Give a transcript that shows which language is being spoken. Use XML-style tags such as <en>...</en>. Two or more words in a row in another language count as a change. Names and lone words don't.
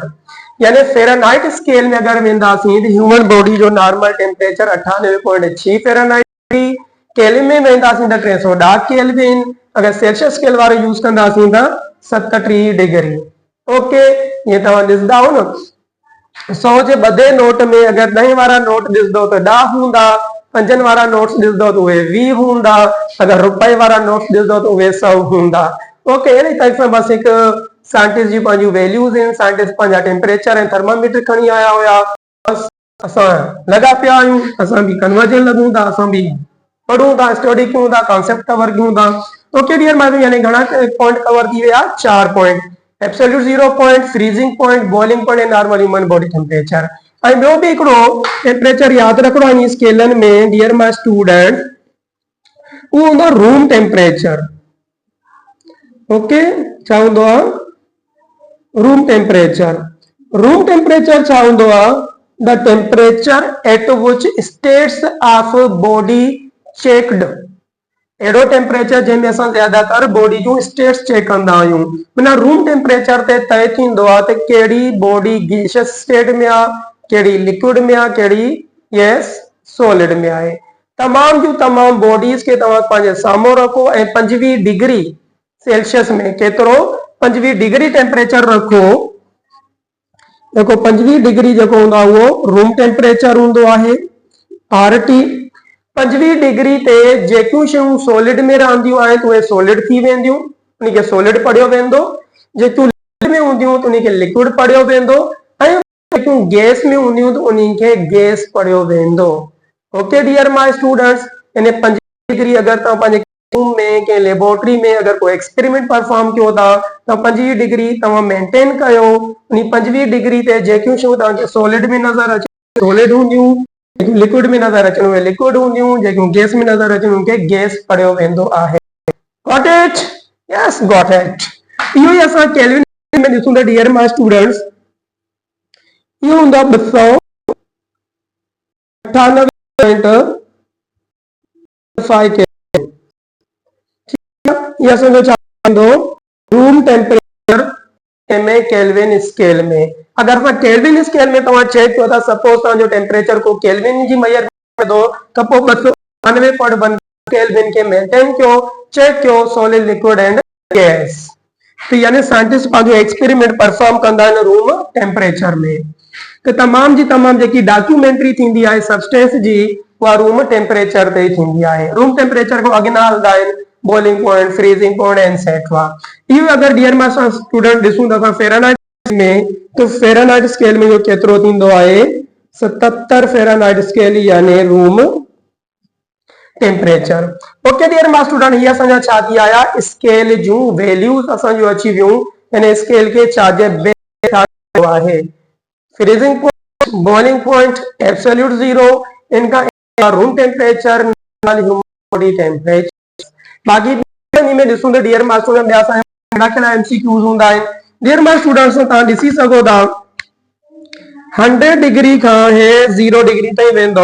<sd>यानी</sd> <en>Fahrenheit scale</en> <sd>में अगर वेंदासीं त</sd> <en>human body</en> <sd>जो</sd> <en>normal temperature</en> <sd>98.6 फ़ारेनहाइट, केल्विन में वेंदासीं त 310 केल्विन, अगर</sd> <en>Celsius scale</en> <sd>वारो यूज़ कंदासीं त 37 डिग्री। ओके, ये तव्हां ॾिसंदा हो न 100 जे ॿधे नोट में अगर 10 वारा नोट ॾिसंदो त 10 हूंदा, 5 वारा नोट्स ॾिसंदो त उहे 20 हूंदा, अगर रुपए वारा नोट्स ॾिसंदो त उहे 100 हूंदा। ओके, अहिड़ी तरह सां बस हिकु साइंटिस्ट जी पंहिंजूं वैल्यूज़ आहिनि, साइंटिस्ट पंहिंजा टेम्परेचर ऐं थर्मामीटर खणी आया हुया, बस असां लॻा पिया आहियूं, असां बि कन्वर्जन लॻूं था, असां बि पढ़ूं था, स्टडी कयूं था,</sd> <en>concept cover</en> <sd>कयूं था।</sd> <en>okay dear my,</en> <sd>यानी घणा</sd> <en>point cover</en> <sd>थी विया 4 पॉइंट,</sd> <en>absolute 0 point, freezing point, boiling point</en> <sd>ऐं</sd> <en>normal human body temperature.</en> <sd>ऐं ॿियो बि हिकिड़ो टेम्परेचर यादि रखिणो आहे इन स्केलनि में</sd> <en>dear my student,</en> <sd>उहो हूंदो</sd> <en>room temperature.</en> <sd>ओके, छा हूंदो आहे</sd> <en>room temperature. room temperature</en> <sd>छा हूंदो आहे</sd> <en>the temperature at which states of body checked,</en> <sd>अहिड़ो टेम्परेचर जंहिंमें असां ज्यादातर बॉडी जूं स्टेट्स चेक कंदा आहियूं। माना</sd> <en>room temperature</en> <sd>ते तय थींदो आहे त कहिड़ी बॉडी</sd> <en>gaseous state</en> <sd>में आहे, कहिड़ी लिक्विड में आहे, कहिड़ी</sd> <en>yes solid</en> <sd>में आहे। तमाम जूं तमाम बॉडीज के तव्हां पंहिंजे साम्हूं रखो ऐं 25</sd> <en>degree Celsius</en> <sd>में केतिरो 25</sd> <en>degree temperature</en> <sd>रखो, देखो 25 डिग्री जेको हूंदो आहे उहो</sd> <en>room temperature</en> <sd>हूंदो आहे आरटी। 25 डिग्री ते जेकियूं शयूं सॉलिड में रहंदियूं आहिनि उहे सॉलिड थी वेंदियूं, उनखे सॉलिड पढ़ियो वेंदो, जेकियूं में हूंदियूं त उन खे लिक्विड पढ़ियो वेंदो ऐं जेकियूं गैस में हूंदियूं त उन खे गैस पढ़ियो वेंदो।</sd> <en>okay dear my students,</en> <sd>यानी 5 डिग्री अगर तव्हां पंहिंजे रूम में कंहिं लेबोरेटरी में अगर कोई</sd> <en>experiment perform</en> <sd>कयो था त 25 डिग्री तव्हां मेंटेन कयो। उन 25 डिग्री ते जेकियूं शयूं तव्हांखे सॉलिड में नज़र अचनि सॉलिड हूंदियूं, जेकियूं लिक्विड में नज़र अचनि उहे लिक्विड हूंदियूं, जेकियूं गैस में नज़र अचनि उनखे गैस पढ़ियो वेंदो आहे।</sd> <en>Got it? Yes, got it.</en> <sd>इहो ई असां केल्विन में ॾिसूं था</sd> <en>dear my students,</en> <sd>इहो हूंदो आहे 298.5 केल्विन। ये असांजो छा हूंदो</sd> <en>room temperature</en> <sd>में</sd> <en>Kelvin scale</en> <sd>में। अगर असां</sd> <en>Kelvin scale</en> <sd>में तव्हां चेक कयो था, सपोज तव्हांजो टेम्परेचर को केल्विन जी मेजरमेंट दो त पोइ 298.1 केल्विन के मेंटेन कयो, चेक कयो</sd> <en>solid liquid and gas.</en> <sd>तो यानी साइंटिस्ट पंहिंजो</sd> <en>experiment perform</en> <sd>कंदा आहिनि</sd> <en>room temperature</en> <sd>में। तो तमाम जी तमाम जेकी डॉक्यूमेंट्री थींदी आहे सब्सटेंस जी उहा</sd> <en>room temperature</en> <sd>ते थींदी आहे।</sd> <en>room temperature</en> <sd>को अॻिना हलंदा आहिनि</sd> <en>boiling point, freezing point etcetera.</en> <sd>इहो अगर डियर मां असां स्टूडेंट ॾिसूं त असां फ़ारेनहाइट में तो</sd> <en>Fahrenheit scale</en> <sd>में इहो केतिरो थींदो आहे 77</sd> <en>Fahrenheit scale</en> <sd>यानी</sd> <en>room temperature. okay dear my student,</en> <sd>ये असांजा छा थी आया स्केल जूं वैल्यूज असांजो अची वियूं, यानी स्केल के छाजे बेस आहे</sd> <en>freezing point, boiling point, absolute zero,</en> <sd>इनका</sd> <en>room temperature, normal human body temperature.</en> <sd>बाकी में ॾिसूं त</sd> <en>dear my student</en> <sd>ॿिया असांजा कहिड़ा एमसीक्यूज हूंदा आहिनि।</sd> <en>dear my students</en> <sd>तव्हां ॾिसी सघो था 100 डिग्री खां हे 0 डिग्री ताईं वेंदो।</sd>